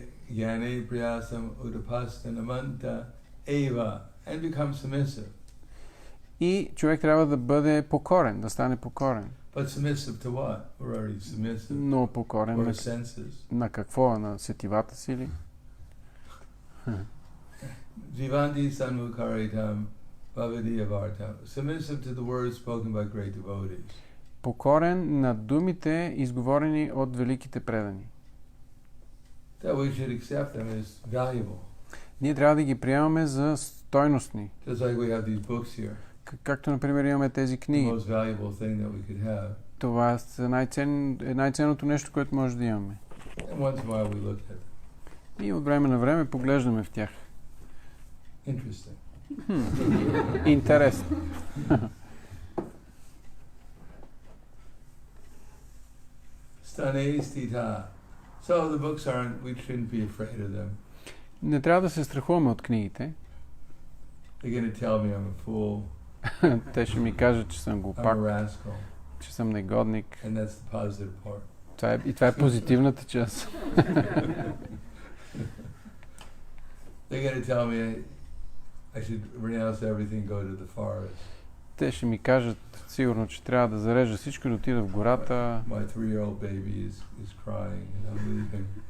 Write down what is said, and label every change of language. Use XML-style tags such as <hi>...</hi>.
<sa>Gyane priyasam udapasta namanta eva</sa> <en>and become submissive.</en> <bg>И човек трябва да бъде покорен, да стане покорен.</bg> <en>But submissive to what? We're already submissive.</en> <bg>Но покорен на какво? На сетивата си ли?</bg> <sa>Jivanti sanmukaritam bhavadiyavartam.</sa> <en>Submissive to the words spoken by great devotees.</en> <bg>Покорен на думите, изговорени от великите предани.</bg> <en>That we should accept them as valuable.</en> <bg>Ние трябва да ги приемаме за стойностни.</bg> <en>Just like we have these books here.</en> <bg>Както, например, имаме тези книги.</bg> <en>The most valuable thing that we could have.</en> <bg>Това е най-ценното нещо, което може да имаме.</bg> <en>And once in a while we look at them.</en> <bg>И от време на време поглеждаме в тях.</bg> <en>Interesting.</en> <bg>Интересно.</bg> <sa>Stane stita.</sa> <en>So the books aren't, we shouldn't be afraid of them.</en> <bg>Не трябва да се страхуваме от книгите.</bg> <en>They're going to tell me I'm a fool.</en> <bg>Те ще ми кажат, че съм глупак,</bg> <en>I'm a rascal.</en> <bg>че съм негодник.</bg> <en>And that's the positive part.</en> <bg>Това е позитивната част.</bg> <en>They're going to tell me I should renounce everything and go to the forest.</en> <bg>Те ще ми кажат сигурно, че трябва да зарежа всичко и да отида в гората.</bg> <en>My 3-year-old baby is crying and I'm leaving.</en>